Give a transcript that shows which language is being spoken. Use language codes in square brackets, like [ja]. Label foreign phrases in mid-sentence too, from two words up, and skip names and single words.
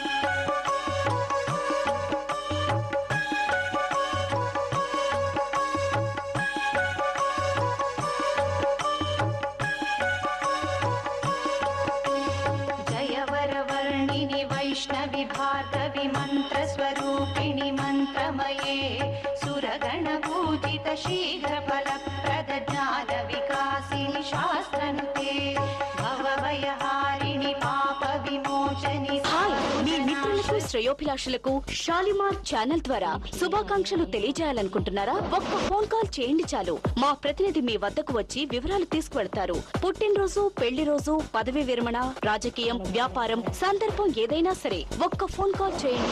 [sa] वैष्णवि भार्गवि मन्त्रस्वरूपिणि मन्त्रमये सुरगणपूजित शीघ्रफलप्रद ज्ञानविकासिनि शास्त्रनुते भवभयहारिणि पापविमोचनि [te] మీ మిత్రులకు శ్రేయస్సు శ్రేయోభిలాషులకు షాలిమార్ ఛానల్ ద్వారా శుభాకాంక్షలు తెలియజేయాలనుకుంటున్నారా? ఒక్క [en] phone call [te] చేయండి చాలు. మా ప్రతినిధి మీ వద్దకు వచ్చి వివరాలు తీసుకువెళ్తారు. పుట్టినరోజు, పెళ్లి రోజు, పదవి విరమణ, రాజకీయం, వ్యాపారం, సందర్భం ఏదైనా సరే ఒక్క [en] phone call [te] చేయండి.